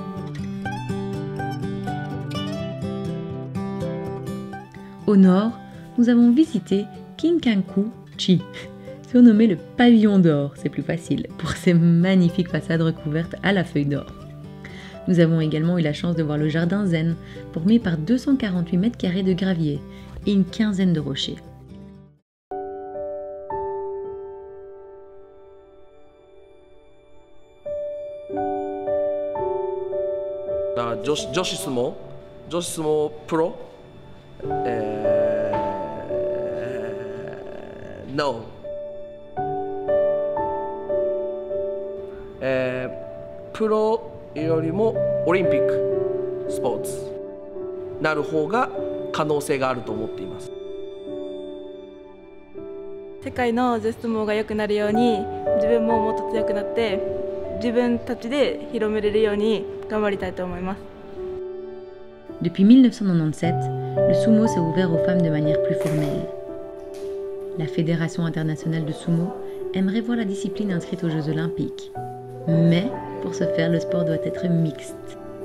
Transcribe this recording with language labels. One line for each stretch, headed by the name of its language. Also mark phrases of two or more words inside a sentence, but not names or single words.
French: Au nord, nous avons visité Kinkanku-chi, surnommé le pavillon d'or, c'est plus facile, pour ses magnifiques façades recouvertes à la feuille d'or. Nous avons également eu la chance de voir le jardin zen, formé par 248 mètres carrés de gravier et une quinzaine de rochers.
Japanese: 女子相撲プロNo、プロよりもオリンピックスポーツなる方が可能性があると思っています。世界の女子相撲が良くなるように、自分ももっと強くなって自分たちで広めれるように頑張りたいと思います。
French: Depuis 1997, le sumo s'est ouvert aux femmes de manière plus formelle. La Fédération internationale de sumo aimerait voir la discipline inscrite aux Jeux olympiques. Mais pour ce faire, le sport doit être mixte.